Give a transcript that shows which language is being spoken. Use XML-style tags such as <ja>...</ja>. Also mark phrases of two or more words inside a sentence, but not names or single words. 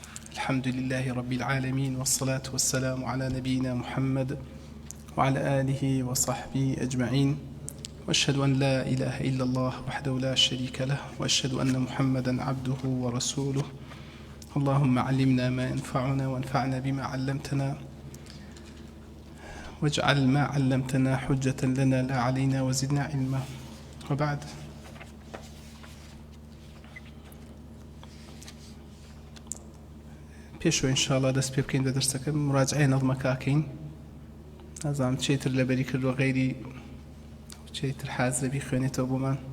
<ar>الحمد لله رب العالمين، والصلاة والسلام على نبينا محمد وعلى آله وصحبه أجمعين، وأشهد أن لا إله إلا الله وحده لا شريك له، وأشهد أن محمدا عبده ورسوله. اللهم علمنا ما ينفعنا وانفعنا بما علمتنا، واجعل ما علمتنا حجة لنا لا علينا، وزدنا علما. وبعد،</ar> <ckb>پێشەوە ئینشاءڵڵا دەست پێ بکەین بە دەرسەکە، مراجعەی نەظمەکەکەین. نازانم چێتر لەبەری کردووە غەیری چێتر حازرە بیخوێنێتەوە بۆمان.</ckb>